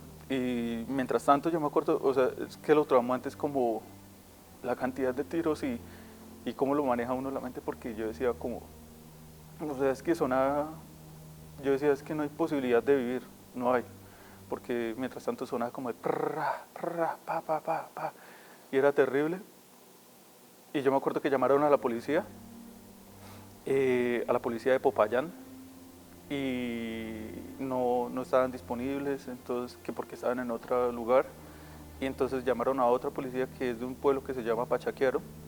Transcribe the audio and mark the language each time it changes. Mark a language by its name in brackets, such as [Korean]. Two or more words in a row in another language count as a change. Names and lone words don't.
[Spanish] Y mientras tanto yo me acuerdo, o sea, es que lo traumante es como la cantidad de tiros y cómo lo maneja uno la mente, porque yo decía como, o sea, es que sonaba, yo decía es que no hay posibilidad de vivir, no hay, porque mientras tanto sonaba como el prra, prra, pa, pa, pa, pa, y era terrible. Y yo me acuerdo que llamaron a la policía de Popayán, y no estaban disponibles, entonces que porque estaban en otro lugar, y entonces llamaron a otra policía que es de un pueblo que se llama Pachaquiaro.